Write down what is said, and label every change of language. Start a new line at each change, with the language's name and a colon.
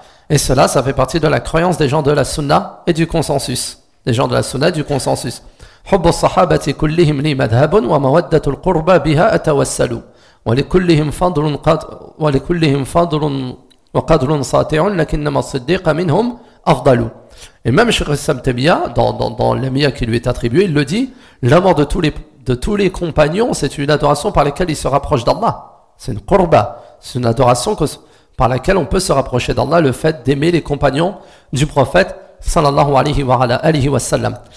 French: Et cela, ça fait partie de la croyance des gens de la sunna et du consensus. Des gens de la sunna et du consensus.
Arabic: حب الصحابة كلهم لي مذهب ومودة القربة بها أتوسل ولكلهم فضل ولكلهم فضل وقدر ساطع لكنما الصديق منهم أفضل.
French: Et même Cheikh Issam Tamia, dans l'amia qui lui est attribué, il le dit, l'amour de tous les compagnons, c'est une adoration par laquelle il se rapproche d'Allah. C'est une qurba, c'est une adoration que par laquelle on peut se rapprocher d'Allah, le fait d'aimer les compagnons du prophète sallallahu alayhi wa alayhi wa sallam.